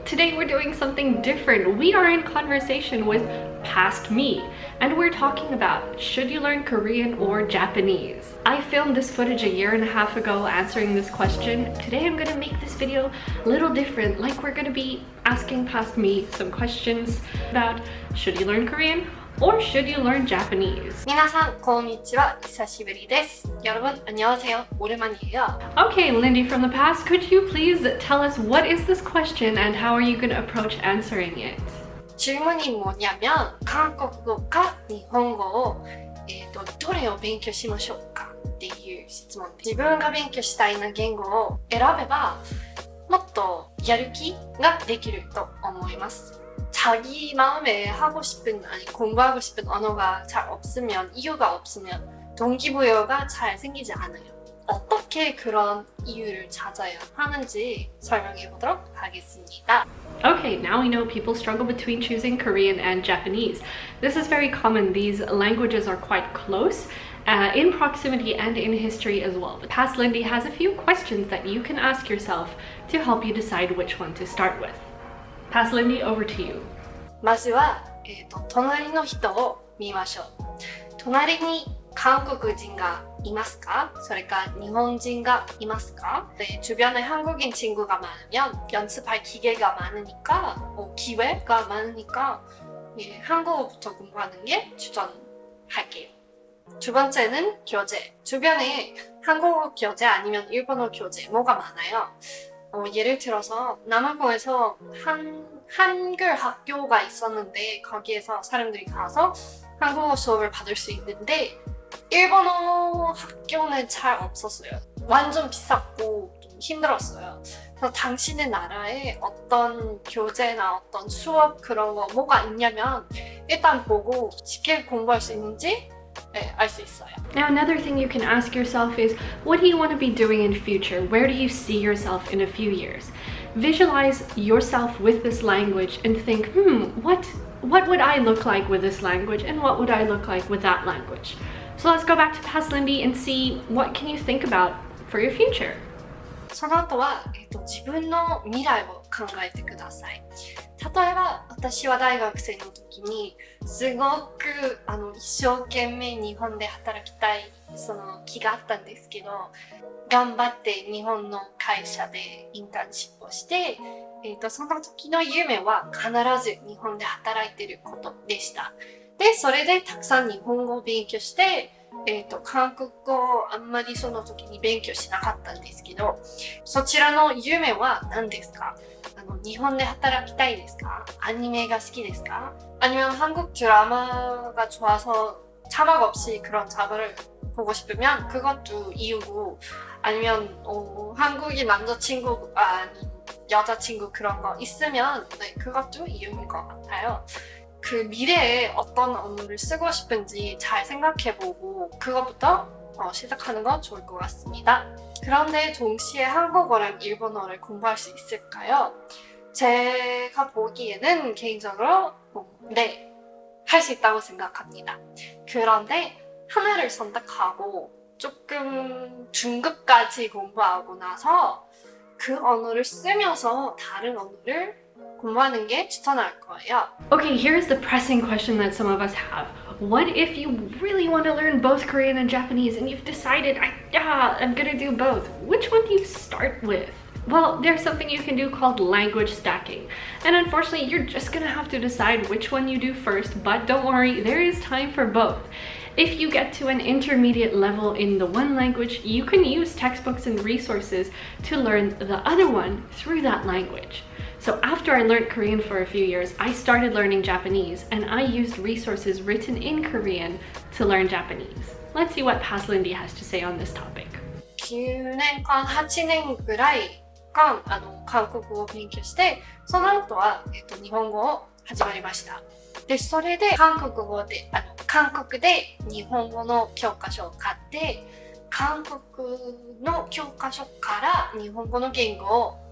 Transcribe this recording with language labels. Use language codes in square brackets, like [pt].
[en] Today we're doing something different. We are in conversation with past me, and we're talking about should you learn Korean or Japanese? I filmed this footage a year and a half ago answering this question. Today I'm gonna make this video a little different, like we're gonna be asking past me some questions about should you learn Korean or should you learn Japanese? [ja] 皆さんこんにちは久しぶりです [ko] 여러분 안녕하세요 오랜만이에요. [en] Okay, Lindie from the past, could you please tell us what is this question and how are you going to approach answering it? [ko] 질문이 뭐냐면 한국어과 일본어 [ja] どれを勉強しましょうかっていう質問で自分が勉強したいな言語を選べばもっとやる気ができると思います. [ko] 자기 마음에 하고 싶은 아니 공부하고 싶은 언어가 잘 없으면 이유가 없으면 동기부여가 잘 생기지 않아요. 어떻게 그런 이유를 찾아야 하는지 설명해 보도록 하겠습니다. [en] Okay, now we know people struggle between choosing Korean and Japanese. This is very common. These languages are quite close in proximity and in history as well. But Past Lindie has a few questions that you can ask yourself to help you decide which one to start with. Past Lindie, over to you. [ja] まずは、隣の人を見ましょう。隣に韓国人がいますか?それか日本人がいますか? [ko] 네, 주변에 한국인 친구가 많으면 연습할 기회가 많으니까 기회가 많으니까 예, 한국어부터 공부하는 게 추천할게요. 두 번째는 교재. 주변에 한국어 교재 아니면 일본어 교재 뭐가 많아요. 예를 들어서 남아공에서 한글 학교가 있었는데 거기에서 사람들이 가서 한국어 수업을 받을 수 있는데 일본어 학교는 잘 없었어요. 완전 비쌌고 좀 힘들었어요. 그래서 당신의 나라에 어떤 교재나 어떤 수업 그런 거 뭐가 있냐면 일단 보고 쉽게 공부할 수 있는지 알 수 있어요. [en] Now another thing you can ask yourself is, what do you want to be doing in future? Where do you see yourself in a few years? Visualize yourself with this language and think, what would I look like with this language and what would I look like with that language? So let's go back to Past Lindie and see what can you think about for your future. [ja] その後は、自分の未来を考えてください。例えば私は大学生の時にすごく一生懸命日本で働きたいその気があったんですけど頑張って日本の会社でインターンシップをして、その時の夢は必ず日本で働いていることでした。で、それでたくさん日本語を勉強して韓国語をあんまりその時に勉強しなかったんですけどそちらの夢は何ですか? 日本で働きたいですか? [ko] 아니메가 [ja] 好きですか? [ko] 아니면 한국 드라마가 좋아서 자막 없이 그런 드라마를 보고 싶으면 그것도 이유고 아니면 한국인 남자친구 아니 여자친구 그런 거 있으면 네, 그것도 이유인 것 같아요. 그 미래에 어떤 언어를 쓰고 싶은지 잘 생각해보고 그것부터 시작하는 건 좋을 것 같습니다. 그런데 동시에 한국어랑 일본어를 공부할 수 있을까요? 제가 보기에는 개인적으로 네, 할 수 있다고 생각합니다. 그런데 하나를 선택하고 조금 중급까지 공부하고 나서 그 언어를 쓰면서 다른 언어를 공부하는 게 추천할 거예요. [en] Okay, here's the pressing question that some of us have. What if you really want to learn both Korean and Japanese and you've decided, I'm gonna do both? Which one do you start with? Well, there's something you can do called language stacking. And unfortunately, you're just gonna have to decide which one you do first, but don't worry, there is time for both. If you get to an intermediate level in the one language, you can use textbooks and resources to learn the other one through that language. So after I learned Korean for a few years, I started learning Japanese and I used resources written in Korean to learn Japanese. Let's see what Past Lindie has to say on this topic. [ja] 9年間8年ぐらい間韓国語を勉強してその後は、日本語を始まりました。で、それで韓国で日本語の教科書を買って韓国の教科書から日本語の言語を